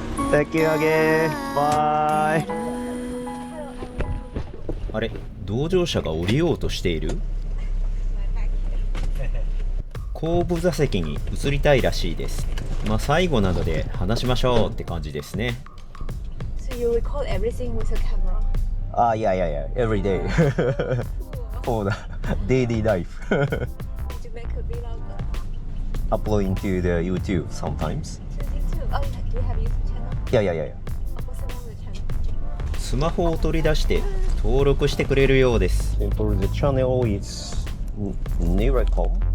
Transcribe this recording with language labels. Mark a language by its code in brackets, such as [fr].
[en] Thank you again. Bye. [ja] あれ、同乗者が降りようとしている？後部座席に移りたいらしいです。まあ最後なので話しましょうって感じですね。 [en] So you record everything with a camera? Yeah. Every day. For the daily life. Did you make a vlog? Uploading to the YouTube sometimes. To YouTube? Oh, do you have YouTube channel? Yeah. Oh, what's the name of the channel? [ja] スマホを取り出して登録してくれるようです。 [en] For the channel is Niracom.